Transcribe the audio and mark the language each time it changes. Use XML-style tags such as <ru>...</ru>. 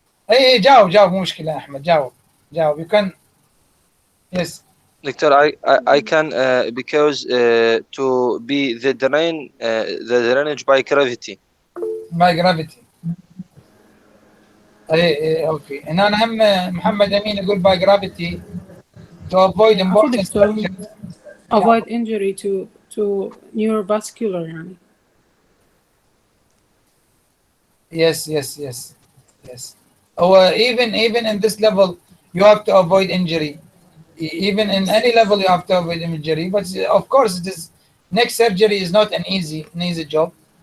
<ar>اي جاوب مو مشكلة احمد جاوب</ar> <en>you can. Yes. Doctor, I can because to be the drainage by gravity. By gravity.</en> <ar>اوكي هنا انا هم محمد امين يقول</ar> <en>by gravity to avoid important structures. Avoid injury to neurovascular يعني. Yes. Or even in this level you have to avoid injury. Even in any level you have to avoid injury, but of course it is neck surgery is not an easy job.</en>